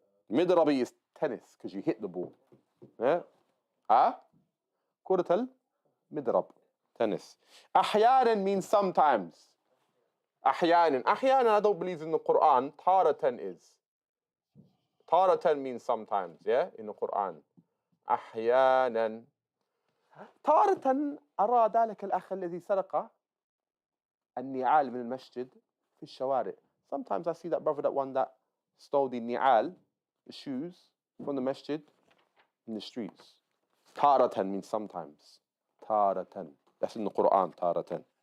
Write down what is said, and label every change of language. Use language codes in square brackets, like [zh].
[en] مضرب is tennis because you hit the ball. Yeah? [ar] كرة المضرب, tennis. [en] أحيانا means sometimes. أحيانا I don't believe in the Quran. Taratan is. Taratan means sometimes, yeah, in the Quran. [ar] أحيانا. تارة أرى ذلك الأخ الذي سرق النعال من المسجد في الشوارع. [en] Sometimes I see that brother, that one that stole the ni'al, the shoes, from the masjid in the streets. Taratan means sometimes. Taratan. That's in the Quran, taratan.